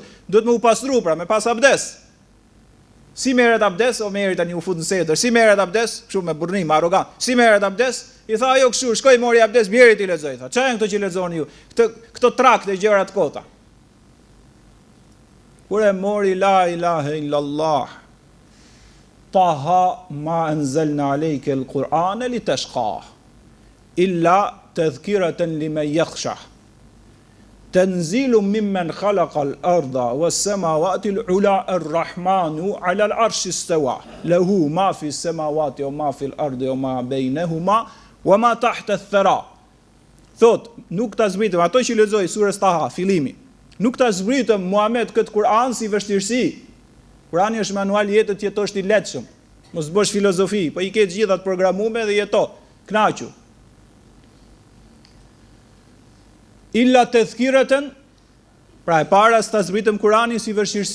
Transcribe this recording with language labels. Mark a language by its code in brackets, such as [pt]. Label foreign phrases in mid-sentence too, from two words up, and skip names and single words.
[sq] Duhet me u pastru pra, me pas abdes. Si merret abdes? Omeri tani u fut në sedër. Si merret abdes? Kështu me burrim, arrogant. Si merret abdes? I tha ajo kështu, shkoi mori abdes, bjeri ti lexoj, tha. Ç'a janë këto që lexoni ju? Këto trakte gjëra të kota. Kur e mori [ar] لا إله إلا الله. طه ما أنزلنا عليك القرآن لتشقى. إلا تذكرة لمن يخشى. تنزيلا ممن خلق الأرض والسماوات العلى الرحمن على العرش استوى. له ما في السماوات وما في الأرض وما بينهما وما تحت الثرى. [sq] Thot, nuk ta zbritëm ato që lexoj surës Taha, fillimi. Nuk ta zbritëm Muhammed këtë Kur'an si vështirësi. Kurani është manual jetë të jetosh i lehtëshëm. Mos bësh filozofi, po i ke të gjitha të programuar dhe jeto, kënaqu. [ar] إلا تذكرة, [sq] pra e para s'ta zbritëm Kur'anin si vështirësi.